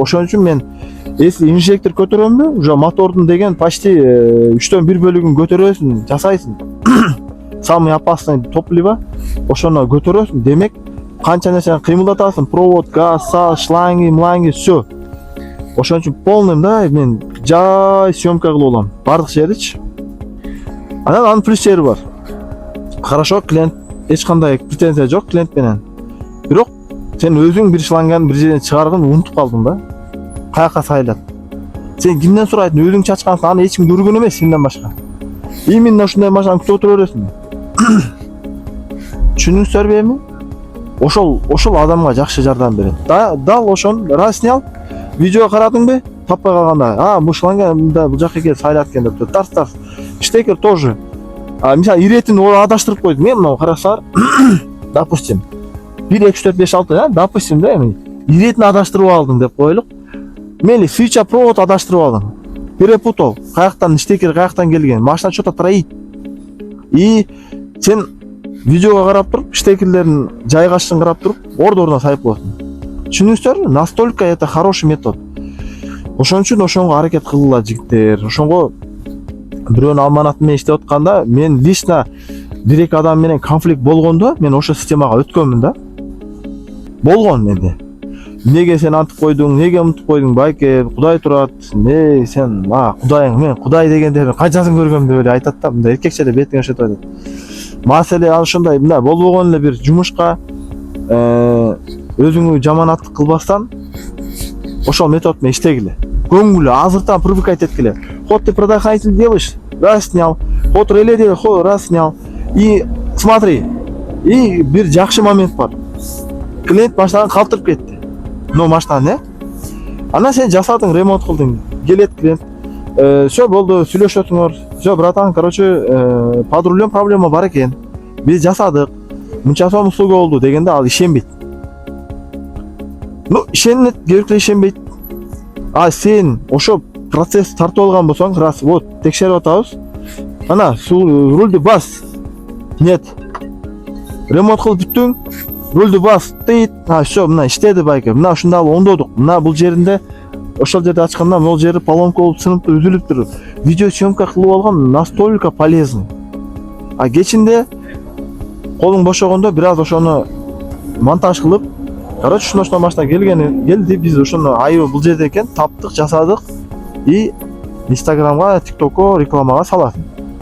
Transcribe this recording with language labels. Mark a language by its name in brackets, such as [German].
[Kyrgyz] Ошон үчүн мен если инжектор көтөрөмбү, уже мотордун деген почти 3/4 бөлүгүн көтөрөсүң, жасайсың. [Russian] Самый опасный [Kyrgyz] топливо ошону көтөрөсүң. Демек, канча нерсени кыймылдатасың, провод, газ, саз, шланги, всё. Ошон үчүн полный да, мен жай съемка кылып алам. Бардык жеричи. Анан анын плюс жери бар. [Russian] Хорошо, [Kyrgyz] клиент эч кандай претензия жок клиент менен. Бирок сен өзүң бир шланганы бир жерден чыгарган унутуп калдың да. Каяка сайлат. Сен кимден сурайсың? Өзүң чачкансың, аны эч ким көргөн эмес сенден башка. Именно ушундай машинаны күтүп отура бересиң. Түшүнүңүздөрбү эми? Ошол адамга жакшы жардам берет. Дал ошон [Russian] раз снял, [Kyrgyz] видео карадыңбы? Таппай калганда, бул шланганы бул жака келип сайлат экен деп тарс. Штекер тоже. Мисалы иретин адаштырып койдум. Мен мына карасаңар, допустим 1 2 3 4 5 6, допустим да, эми иретин адаштырып алдым деп коелук. Мели свича провод адаштырып алдым. [Russian] перепутал. [Kyrgyz] Каяктан штекер каяктан келген. Машина [Russian] что-то троит. [Kazakh] И сен видеоға қарап тұрып, штекерлерін жайғашын қарап тұрып, орда-ордына сайып боласың. [Kyrgyz] Түшүнүңүздөр, [Russian] настолько это хороший метод. [Kyrgyz] Ошон үчүн ошонго аракет кылгыла жигиттер. Ошонго бирөөнүн аманаты менен иштеп атканда, мен лично бир-эки адам менен конфликт болгондо, мен ошо системага өткөнмүн да. Болгон менде. Неге сен антып койдуң, неге умтуп койдуң, байке, Кудай турат, сен, Кудайың, мен Кудай дегенде канчасын көргөм деп эле айтат да, мындай эркекче эле бетиңе шетип айтат. Маселе ошондой, мындай болбогон эле бир жумушка өзүңү жаманаттык кылбастан ошол метод менен иштегиле. Көңүлү азыртан привыкать эткиле. [Russian] Вот ты предохранитель делаешь, раз снял. Вот реле делаешь, раз снял. И смотри, и [Kyrgyz] бир жакшы момент бар. Клиент машинаны калтырып кетти. Но машинаны, анан сен жасадың, ремонт кылдың. Келет клиент. Все болду, сүйлөшөтүңөр. [Russian] Все, братан, короче, под рулем проблема [Kyrgyz] бар экен. Биз жасадык. Мынча сом услуга болду дегенде ал ишенбейт. Ну, ишенет, керектүү ишенбейт. А сен ошо процесс тартып алган болсоң, [Russian] раз, вот, [Kyrgyz] текшерип атабыз. Ана, рульды бас. [Russian] Нет. [Kyrgyz] Ремонт кылып бүттүң. Рульды бас. Тейт. Все, мына иштеди байке. Мына ушунда оңдодук. Мына бул жеринде ошол жерде ачканда могул жери поломка болуп сынып үзүлүптүр. Видео съемка кылып алган [Russian] настолько [Kyrgyz] полезный. А кечинде колуң бошогондо бир аз ошону монтаж кылып, короче, ушуна машина келди, биз ошону айыбы бул жерде экен, таптык, жасадык и Инстаграмга, ТикТокко рекламага саласың.